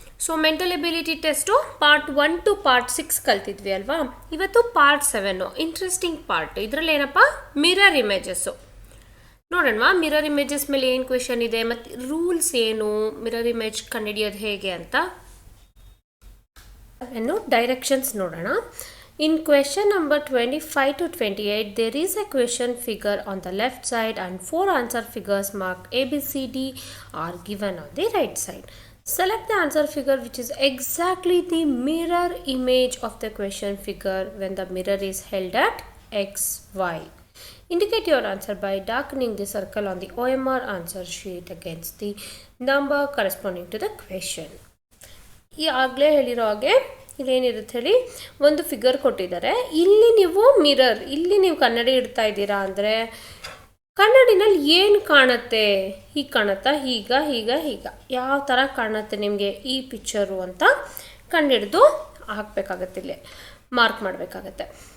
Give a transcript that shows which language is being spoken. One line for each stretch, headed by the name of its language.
Kannada: So mental ability test part 1 to part 6 ಕಲ್ತಿದ್ವಿ ಅಲ್ವಾ. ಇವತ್ತು part 7 interesting part. ಇದರಲ್ಲಿ ಏನಪ್ಪ, ಮಿರರ್ ಇಮೇಜಸ್ಸು ನೋಡೋಣವಾ. ಮಿರರ್ ಇಮೇಜಸ್ ಮೇಲೆ ಏನು ಕ್ವೆಶನ್ ಇದೆ ಮತ್ತು ರೂಲ್ಸ್ ಏನು, ಮಿರರ್ ಇಮೇಜ್ ಕಂಡುಹಿಡಿಯೋದು ಹೇಗೆ ಅಂತ ಡೈರೆಕ್ಷನ್ಸ್ ನೋಡೋಣ.
English: In question number 25 to 28, there is a question figure on the left side and 4 answer figures marked A, B, C, D are given on the right side. Select the answer figure which is exactly the mirror image of the question figure when the mirror is held at X, Y. Indicate your answer by darkening the circle on the OMR answer sheet against the number corresponding to the question.
Kannada: ಈ ಆಗಲೇ ಹೇಳಿರೋ ಹಾಗೆ ಇಲ್ಲೇನಿರುತ್ತೆ ಹೇಳಿ, ಒಂದು figure ಕೊಟ್ಟಿದ್ದಾರೆ. ಇಲ್ಲಿ ನೀವು mirror, ಇಲ್ಲಿ ನೀವು ಕನ್ನಡಿ ಇಡ್ತಾ ಇದ್ದೀರಾ ಅಂದರೆ ಕನ್ನಡಿನಲ್ಲಿ ಏನು ಕಾಣುತ್ತೆ, ಹೀಗೆ ಕಾಣುತ್ತಾ, ಹೀಗ ಯಾವ ಥರ ಕಾಣುತ್ತೆ ನಿಮಗೆ ಈ ಪಿಕ್ಚರು ಅಂತ ಕಂಡುಹಿಡಿದು ಹಾಕಬೇಕಾಗತ್ತೆ, ಇಲ್ಲೇ ಮಾರ್ಕ್ ಮಾಡಬೇಕಾಗತ್ತೆ.